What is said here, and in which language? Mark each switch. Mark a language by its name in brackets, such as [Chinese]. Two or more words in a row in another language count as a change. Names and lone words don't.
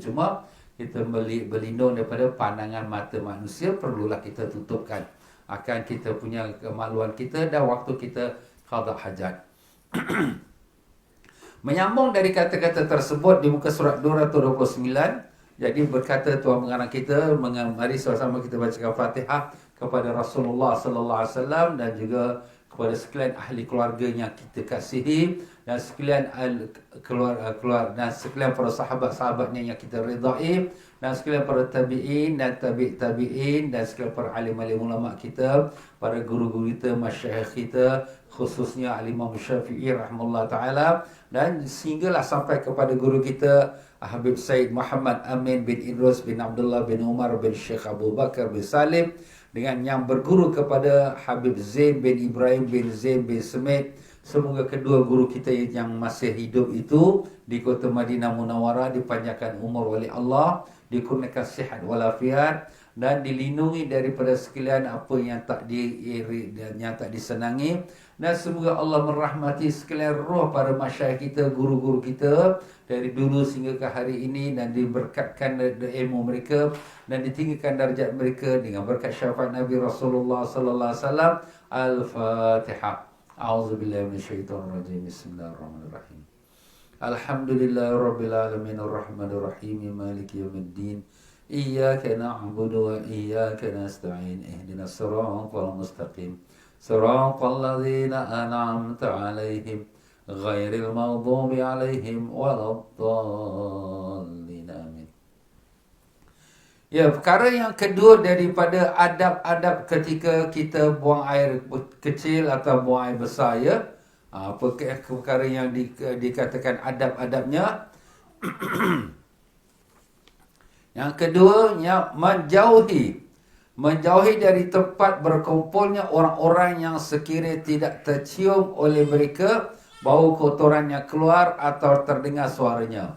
[Malay] Cuma kita berlindung daripada pandangan mata manusia, perlulah kita tutupkan akan kita punya kemaluan kita dan waktu kita qada hajat. Menyambung dari kata-kata tersebut di muka surat 229, jadi berkata tuan pengarang kita, mari sama-sama kita bacakan Fatihah kepada Rasulullah [Arabic] صلى الله عليه وسلم [Malay] dan juga kepada sekalian ahli keluarga yang kita kasihi dan sekalian keluar dan sekalian para sahabat-sahabatnya yang kita ridai dan sekalian para tabi'in dan tabi'in dan sekalian para alim-alim ulama kita, para guru-guru kita, masyayikh kita, khususnya Al-Imam Syafi'i [Arabic] رحمه الله تعالى, [Malay] dan sehinggalah sampai kepada guru kita Habib Said Muhammad Amin bin Idrus bin Abdullah bin Umar bin Syekh Abu Bakar bin Salim, dengan yang berguru kepada Habib Zain bin Ibrahim bin Zain bin Semit. Semoga kedua guru kita yang masih hidup itu di kota Madinah Munawwarah dipanjangkan umur oleh Allah, dikurniakan sihat walafiat dan dilindungi daripada sekalian apa yang tak diiri dan yang tak disenangi. Dan semoga Allah merahmati sekalian roh para masyayikh kita, guru-guru kita dari dulu sehingga ke hari ini, dan diberkatkan ilmu mereka dan ditinggikan darjat mereka dengan berkat syafaat Nabi Rasulullah [Arabic] صلى الله عليه وسلم. [Malay] Al-Fatihah. [Arabic] أعوذ بالله من الشيطان الرجيم. بسم الله الرحمن الرحيم. الحمد لله رب العالمين الرحمن الرحيم مالك يوم الدين. إياك نعبد وإياك نستعين. اهدنا الصراط المستقيم. صراط الذين أنعمت عليهم غير المغضوب عليهم ولا الضالين. آمين. [Malay] Ya, perkara yang kedua daripada adab-adab ketika kita buang air kecil atau buang air besar, ya. Perkara yang dikatakan adab-adabnya Yang keduanya menjauhi dari tempat berkumpulnya orang-orang yang sekiranya tidak tercium oleh mereka bau kotorannya keluar atau terdengar suaranya.